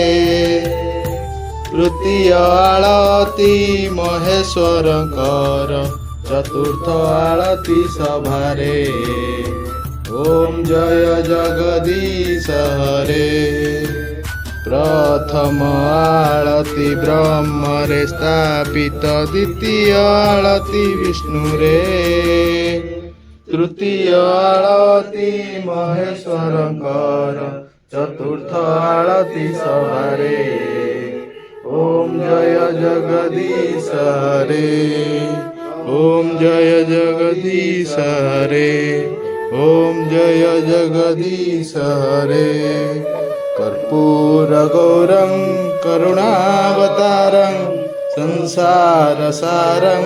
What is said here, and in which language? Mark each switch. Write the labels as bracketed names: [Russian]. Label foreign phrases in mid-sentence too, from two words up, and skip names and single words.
[Odia] ତୃତୀୟ ଆଳତି ମହେଶ୍ୱରଙ୍କର ଚତୁର୍ଥ ଆଳତି ସଭାରେ [Hindi] ओम् जय जगदीश हरे [Odia] ପ୍ରଥମ ଆଳତି ବ୍ରହ୍ମରେ ସ୍ଥାପିତ ଦ୍ୱିତୀୟ ଆଳତି ବିଷ୍ଣୁରେ ତୃତୀୟ ଆଳତି ମହେଶ୍ୱରଙ୍କର ଚତୁର୍ଥ ଆଳତି ସଭାରେ [Hindi] ओम् जय जगदीश हरे ओम जय जगदीश हरे ओम जय जगदीश [Sanskrit] हरे कर्पूर गौरं करुणावतारं संसार सारं